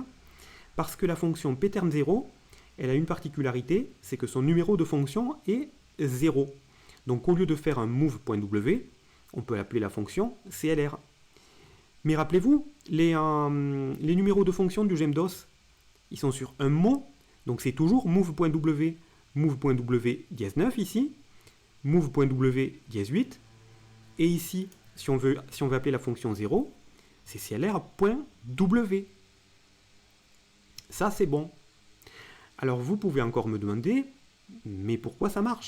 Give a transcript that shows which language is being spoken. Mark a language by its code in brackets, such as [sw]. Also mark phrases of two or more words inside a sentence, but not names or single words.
[fr] Parce que la fonction pterm0, elle a une particularité, c'est que son numéro de fonction est 0. Donc au lieu de faire un move.w, on peut appeler la fonction CLR. Mais rappelez-vous, les numéros de fonction du GEMDOS, ils sont sur un mot, donc c'est toujours move.w, move.w dièse 9 ici, move.w dièse 8, et ici, si on veut appeler la fonction 0, c'est CLR.w. Ça, c'est bon. Alors, vous pouvez encore me demander, mais pourquoi ça marche?